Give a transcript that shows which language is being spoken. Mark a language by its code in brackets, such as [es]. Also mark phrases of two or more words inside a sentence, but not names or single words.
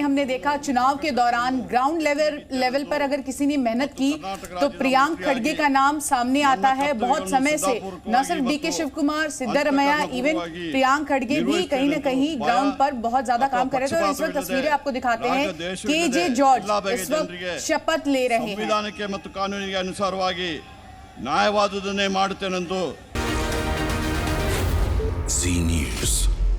[hi] हमने देखा चुनाव के दौरान [en] ground level [hi] पर अगर किसी ने मेहनत की तो प्रियांक खड़गे का नाम सामने आता है। बहुत समय से न सिर्फ डीके शिव कुमार, सिद्धरमैया, इवन प्रियांक खड़गे भी कहीं न कहीं ग्राउंड पर बहुत ज्यादा काम कर रहे थे। और इस वक्त तस्वीरें आपको दिखाते हैं, केजे जॉर्ज इस वक्त शपथ ले रहे हैं। [kn] ಸಂವಿಧಾನಕ್ಕೆ ಮತ್ತು ಕಾನೂನಿಗೆ ಅನುಸಾರವಾಗಿ ನ್ಯಾಯವಾದುದನ್ನೇ ಮಾಡುತ್ತೇನೆಂದು Zee News.